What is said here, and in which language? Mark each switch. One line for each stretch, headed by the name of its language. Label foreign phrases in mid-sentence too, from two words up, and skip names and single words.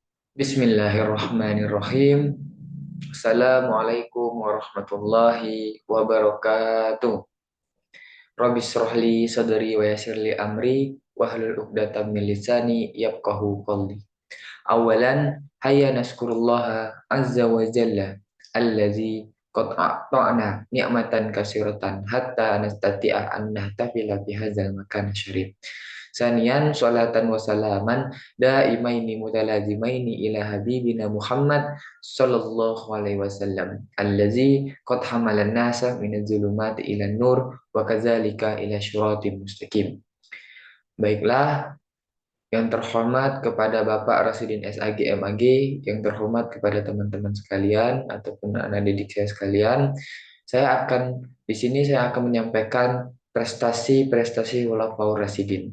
Arabic: بسم الله الرحمن الرحيم السلام عليكم ورحمة الله وبركاته. رب اشرح لي صدري ويسر لي أمري واحلل عقدة من لساني يفقهوا قولي. أولا هيا نشكر الله عز وجل الذي قد أعطانا نعمة كثيرة حتى نستطيع أن نحتفل بهذا المكان الشريف. ثانيا صلاة وسلاما دائمين متلازمين إلى حبيبنا محمد صلى الله عليه وسلم الذي قد حمل الناس من الظلمات إلى النور وكذلك إلى صراط مستقيم.
Indonesian: Baiklah, yang terhormat kepada Bapak Rasidin SAG MAG, yang terhormat kepada teman-teman sekalian ataupun anak didik saya sekalian, saya akan menyampaikan prestasi-prestasi Khulafaur Rasidin.